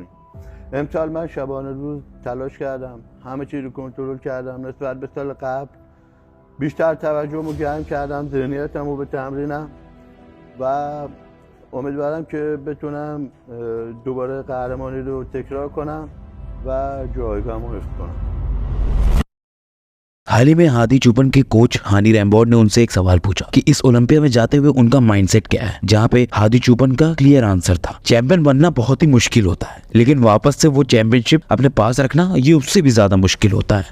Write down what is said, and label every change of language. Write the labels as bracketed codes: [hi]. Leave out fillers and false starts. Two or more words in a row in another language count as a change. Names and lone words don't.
[fa] امسال من شبانه روز تلاش کردم، همه چیز رو کنترل کردم، نسبت به سال قبل بیشتر توجهمو گرم کردم، ذهنیتمو به تمرینم و امیدوارم که بتونم دوباره قهرمانی رو تکرار کنم و جایگاهمو حفظ کنم. [hi] हाल ही में हादी चुपन के कोच हानी रैम्बोर्ड ने उनसे एक सवाल पूछा कि इस ओलंपिया में जाते हुए उनका माइंडसेट क्या है, जहां पे हादी चुपन का [en] clear answer [hi] था, चैंपियन बनना बहुत ही मुश्किल होता है, लेकिन वापस से वो चैंपियनशिप अपने पास रखना ये उससे भी ज्यादा मुश्किल होता है।